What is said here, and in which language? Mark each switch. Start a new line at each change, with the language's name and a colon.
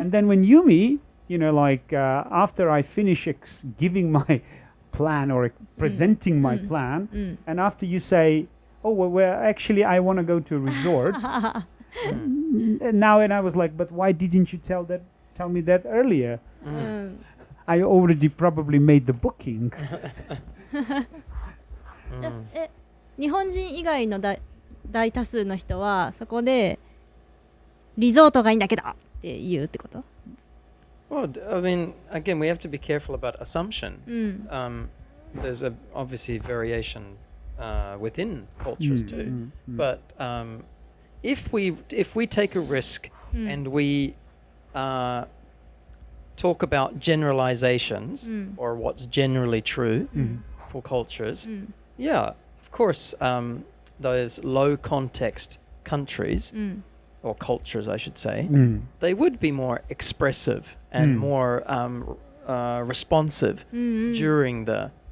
English: And then when Yumi, you know, like after I finish giving my plan or presenting my plan, and after you say, oh, well, actually, I want to go to a resort. And I was like, but why didn't you tell me that earlier? I already probably made the booking.
Japanese: 日本人以外の大多数の人はそこでリゾートがいいんだけどって言うってこと？
English: Well, I mean, again, we have to be careful about assumption. There's obviously variation within cultures too. But if we take a risk and we talk about generalizations or what's generally true for cultures, yeah, of course, those low context countries or cultures, I should say, they would be more expressive and more responsive during the